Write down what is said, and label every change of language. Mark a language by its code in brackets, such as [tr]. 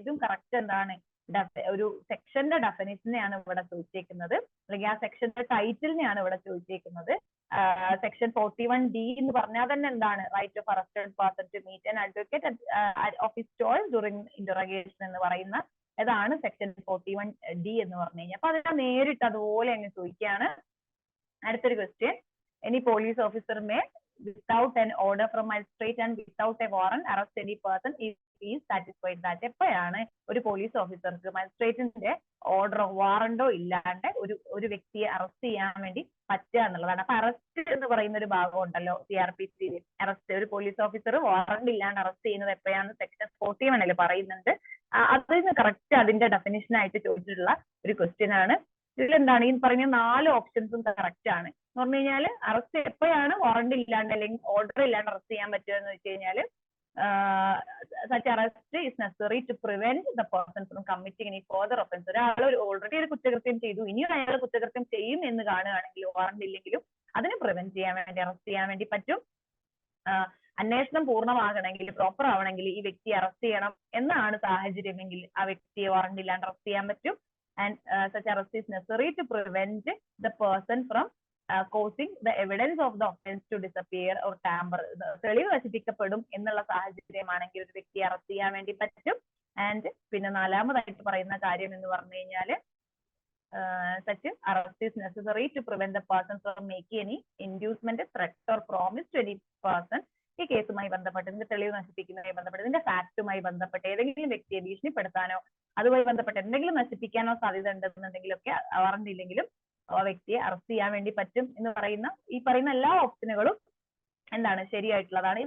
[ml] ഇതും കറക്റ്റ് എന്താണ്, ഒരു സെക്ഷന്റെ ഡെഫിനിഷനെയാണ് ഇവിടെ ചോദിച്ചേക്കുന്നത്, അല്ലെങ്കിൽ ആ സെക്ഷന്റെ ടൈറ്റിലിനെയാണ് ഇവിടെ ചോദിച്ചേക്കുന്നത്. സെക്ഷൻ 41D എന്ന് പറഞ്ഞാൽ തന്നെ എന്താണ്, [en] right of arrested person to meet an advocate of his choice during interrogation [ml] എന്ന് പറയുന്ന അതാണ് സെക്ഷൻ 41D എന്ന് പറഞ്ഞു കഴിഞ്ഞാൽ. അപ്പൊ അതിനെ നേരിട്ട് അതുപോലെ അങ്ങ് ചോദിക്കുകയാണ്. അടുത്തൊരു question, [en] Any police officer may without an order from magistrate and without a warrant arrest any person if he is satisfied that. [ml] എപ്പോഴാണ് ഒരു പോലീസ് ഓഫീസർക്ക് മജിസ്ട്രേറ്റിന്റെ ഓർഡറോ വാറന്റോ ഇല്ലാണ്ട് ഒരു വ്യക്തിയെ അറസ്റ്റ് ചെയ്യാൻ വേണ്ടി പറ്റുക എന്നുള്ളതാണ്. അപ്പൊ അറസ്റ്റ് എന്ന് പറയുന്ന ഒരു ഭാഗം ഉണ്ടല്ലോ CRPCയിൽ, അറസ്റ്റ് ഒരു പോലീസ് ഓഫീസർ വാറന്റ് ഇല്ലാണ്ട് അറസ്റ്റ് ചെയ്യുന്നത് എപ്പോഴാണ് സെക്ഷൻ 41 പറയുന്നുണ്ട്. അതിന് കറക്റ്റ് അതിന്റെ ഡെഫിനിഷൻ ആയിട്ട് ചോദിച്ചിട്ടുള്ള ഒരു ക്വസ്റ്റ്യൻ ആണ്. ഇതിലെന്താണ് ഈ പറയുന്ന 4 ഓപ്ഷൻസും കറക്റ്റ് ആണ്. എന്ന് പറഞ്ഞു കഴിഞ്ഞാൽ അറസ്റ്റ് എപ്പോഴാണ് വാറന്റ് ഇല്ലാണ്ട് അല്ലെങ്കിൽ ഓർഡർ ഇല്ലാണ്ട് അറസ്റ്റ് ചെയ്യാൻ പറ്റുക എന്ന് വെച്ച് കഴിഞ്ഞാൽ [en] such arrest is necessary to prevent the person from committing any further offense. [ml] ഒരാൾ ഓൾറെഡി ഒരു കുറ്റകൃത്യം ചെയ്തു, ഇനിയും അയാൾ കുറ്റകൃത്യം ചെയ്യും എന്ന് കാണുകയാണെങ്കിൽ വാറന്റ് ഇല്ലെങ്കിലും അതിനെ പ്രിവെന്റ് ചെയ്യാൻ വേണ്ടി അറസ്റ്റ് ചെയ്യാൻ വേണ്ടി പറ്റും. അന്വേഷണം പൂർണ്ണമാകണമെങ്കിൽ പ്രോപ്പർ ആവണമെങ്കിൽ ഈ വ്യക്തിയെ അറസ്റ്റ് ചെയ്യണം എന്നാണ് സാഹചര്യമെങ്കിൽ ആ വ്യക്തിയെ വാറന്റ് ഇല്ലാണ്ട് അറസ്റ്റ് ചെയ്യാൻ പറ്റും. [en] and such arrest is necessary to prevent the person from causing the evidence of the offense to disappear or tamper. [ml] തെളിവ് നശിപ്പിക്കപ്പെടും എന്നുള്ള സാഹചര്യമാണെങ്കിൽ ഒരു വ്യക്തിയെ അറസ്റ്റ് ചെയ്യാൻ വേണ്ടി പറ്റും. ആൻഡ് പിന്നെ നാലാമതായിട്ട് പറയുന്ന കാര്യം എന്ന് പറഞ്ഞു കഴിഞ്ഞാല് [en] such arrest is necessary to prevent the person from making any inducement, threat or promise to any person. [ml] ഈ കേസുമായി ബന്ധപ്പെട്ട് ഇതിന്റെ തെളിവ് നശിപ്പിക്കുന്നതുമായി ബന്ധപ്പെട്ട് ഇതിന്റെ ഫാക്റ്റുമായി ബന്ധപ്പെട്ട് ഏതെങ്കിലും വ്യക്തിയെ ഭീഷണിപ്പെടുത്താനോ അതുമായി ബന്ധപ്പെട്ട് എന്തെങ്കിലും നശിപ്പിക്കാനോ സാധ്യത ഉണ്ടെന്നുണ്ടെങ്കിലൊക്കെ വാറന്റ് ഇല്ലെങ്കിലും ആ വ്യക്തിയെ അറസ്റ്റ് ചെയ്യാൻ വേണ്ടി പറ്റും എന്ന് പറയുന്ന ഈ പറയുന്ന എല്ലാ ഓപ്ഷനുകളും എന്താണ് ശരിയായിട്ടുള്ളതാണ്.